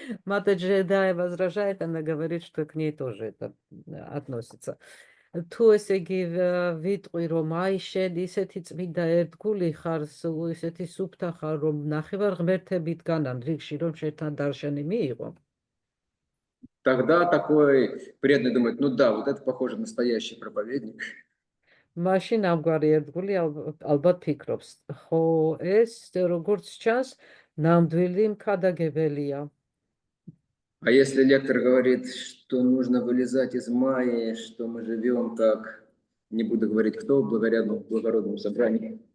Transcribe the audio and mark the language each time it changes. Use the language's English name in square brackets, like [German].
[Russian] Матаджи Дая возражает, она говорит, что к ней тоже это относится. [Georgian] Თუ ესე იგი ვიტყვი რომ აი შენ ისეთი წმინდა ერთგული ხარ, ისეთი სუფთა ხარ, რომ ნახევარ ღმერთებით განან რიგში რომ შენთან დარშენი მიიღო. [Russian] Тогда такой преданный думает, ну да, вот это похоже настоящий проповедник. [Georgian] მაშინ ამგვარი ერთგული ალბათ ფიქრობს, ხო ეს როგორც ჩანს ნამდვილი მქადაგებელია. [Russian] А если лектор говорит, что нужно вылезать из Майи, что мы живем как, не буду говорить кто, в благородном собрании.